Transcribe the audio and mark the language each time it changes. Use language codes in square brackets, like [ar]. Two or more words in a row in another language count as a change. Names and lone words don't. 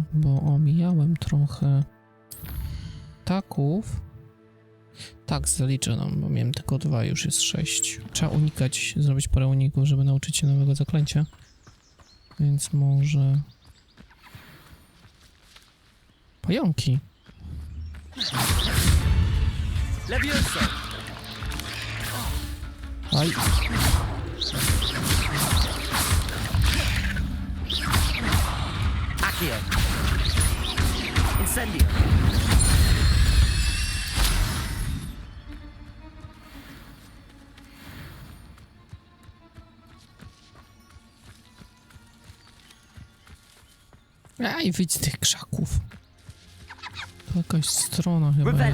[pl] Bo omijałem trochę taków. Tak, zalicza nam, bo miałem tylko 2, już jest 6. Trzeba unikać, zrobić parę uników, żeby nauczyć się nowego zaklęcia. Więc może... Pająki. Levioso. Aj. Accio. Incendio. Aj, wyjdź z tych krzaków. To jakaś strona chyba jest.